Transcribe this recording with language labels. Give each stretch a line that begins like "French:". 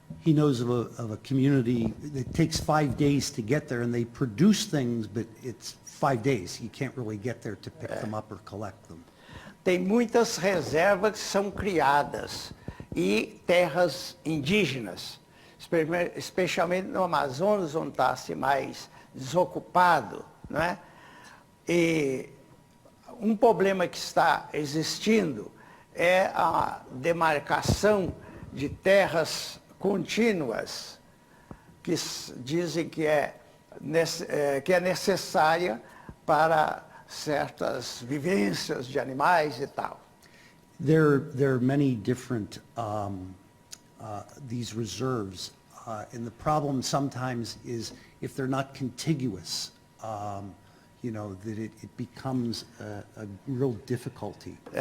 English: He knows of a community that takes 5 days to get there, and they produce things, but it's 5 days. You can't really get there to pick them up or collect them.
Portuguese: Tem muitas reservas que são criadas e terras indígenas, especialmente no Amazonas, onde está assim, mais desocupado, não é? E um problema que está existindo é a demarcação de terras contínuas, que dizem que é necessária para certas vivências de animais e tal.
English: There are many different these reserves, and the problem sometimes is if they're not contiguous, that it becomes a real difficulty.